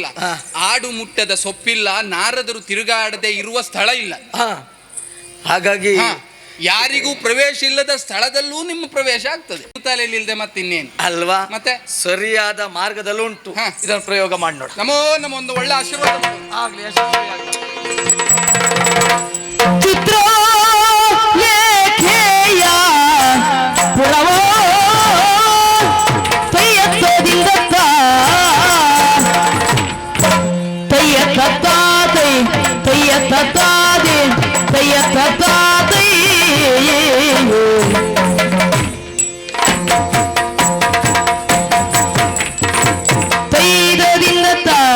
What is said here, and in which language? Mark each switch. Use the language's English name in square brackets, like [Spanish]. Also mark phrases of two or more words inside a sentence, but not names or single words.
[Kannada] ಆಡು ಮುಟ್ಟದ ಸೊಪ್ಪಿಲ್ಲ, ನಾರದರು ತಿರುಗಾಡದೆ ಇರುವ ಸ್ಥಳ ಇಲ್ಲ. ಹಾಗಾಗಿ ಯಾರಿಗೂ ಪ್ರವೇಶ ಇಲ್ಲದ ಸ್ಥಳದಲ್ಲೂ ನಿಮ್ಮ ಪ್ರವೇಶ ಆಗ್ತದೆ. ತಲೆಯಲ್ಲಿ ಇಲ್ಲದೆ ಮತ್ತೆ ಇನ್ನೇನು ಅಲ್ವಾ? ಮತ್ತೆ ಸರಿಯಾದ ಮಾರ್ಗದಲ್ಲುಂಟು. ಇದನ್ನು ಪ್ರಯೋಗ ಮಾಡಿ ನೋಡಿ. ನಮ್ಮ ಒಂದು ಒಳ್ಳೆ ಆಶೀರ್ವಾದ ಆಗ್ಲಿ. ಚಿತ್ರ ಲೇಖೆಯ ಪುರವೋ ತಯ್ಯತ್ತದಿಂದ ತಯ್ಯತ್ತಾದೆ ತಯ್ಯತ್ತಾದೆ ತಯ್ಯತ್ತಾದೆ ತೈದದಿಂದ